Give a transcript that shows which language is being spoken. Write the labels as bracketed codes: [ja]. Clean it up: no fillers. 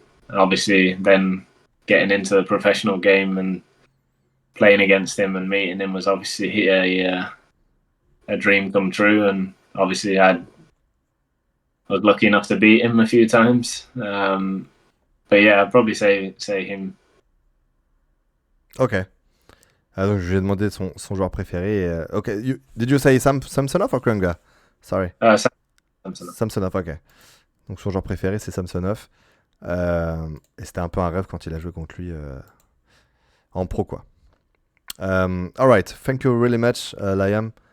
[en] Obviously, then getting into the professional game and playing against him and meeting him was obviously a dream come true. And obviously I was lucky enough to beat him a few times. But yeah, I'd probably say him. Ok. [fr] Donc je lui ai demandé son joueur préféré. [en] Ok. Did you say Samsonov or Krianga? Sorry. Samsonov. Samsonov, ok. [fr] Donc son joueur préféré c'est Samsonov. Et c'était un peu un rêve quand il a joué contre lui en pro quoi. [en] Alright, thank you really much, Liam.